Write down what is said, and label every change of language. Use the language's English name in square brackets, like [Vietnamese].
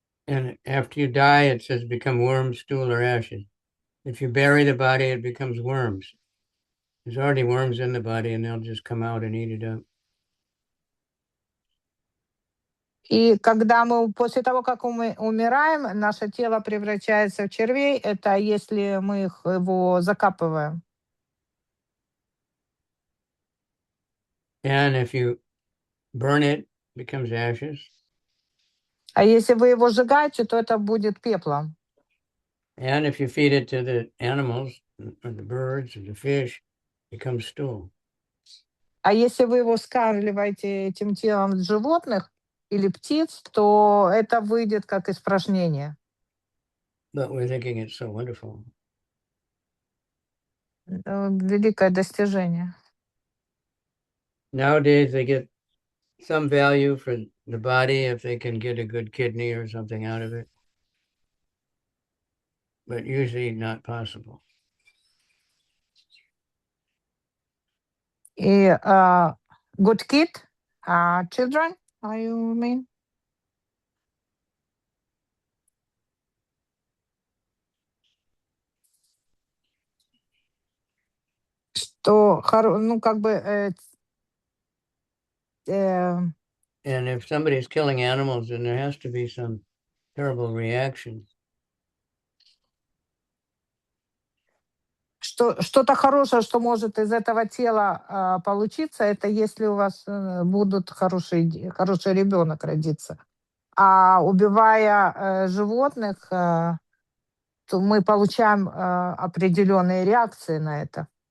[English] And after you die, it says become worms, stool, or ashes. If you bury the body, it becomes worms. There's already worms in the body, and they'll just come out and eat it up. [Russian] И когда мы после того, как мы умираем, наше тело превращается в червей. Это если мы его закапываем. [English] And if you burn it, it becomes ashes. [Russian] А если вы его сжигаете, то это будет пеплом. [English] And if you feed it to the animals, or the birds, or the fish, it becomes stool. [Russian] А если вы его скармливаете этим телом животных или птиц, то это выйдет как испражнение. [English] But we're thinking it's so wonderful. [Russian] Великое достижение. [English] Nowadays, they get some value for the body if they can get a good kidney or something out of it. But usually not possible. И good kid, children, you mean? [Russian] Что, ну, как бы... [English] And if somebody's killing animals, then there has to be some terrible reaction. [Russian] Что-то хорошее, что может из этого тела получиться, это если у вас будут хороший ребенок родиться. А убивая животных, то мы получаем определенные реакции на это.